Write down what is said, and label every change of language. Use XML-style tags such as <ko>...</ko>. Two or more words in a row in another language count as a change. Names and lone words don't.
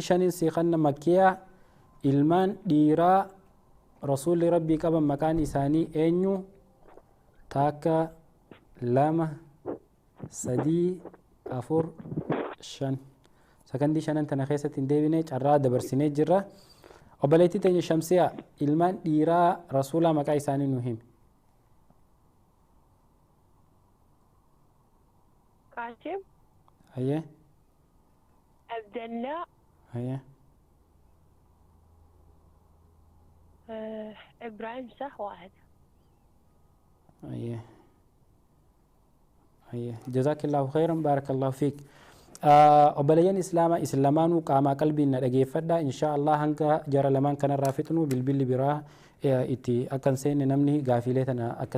<om>shanin siiqanna makkiyaa ilmaan dhiiraa rasuulli rabbii qaban maqaan isaanii eenyu takka lama sadii afur shan sakandii shanan tana keessatti hin deebine carraa dabarsinee jirra obboleettii teenya shamsiyaa ilmaan dhiiraa rasuulaa maqaa isaanii nu himi قاسم hayyee عبد الله hayyee</om> <ar>إبراهيم صح واحد</ar> <om>hayyee hayyee</om> <ar>جزاك الله خيرا بارك الله فيك</ar> <om>obboleeyyan islaamaa isin lamaanuu qaamaa qalbiin na dhageeffadha</om> <ar>إن شاء الله</ar> <om>hanga jara lamaan kanarraa fixnu bilbilli biraa itti akkan seenne namni gaafiilee tana akka</om>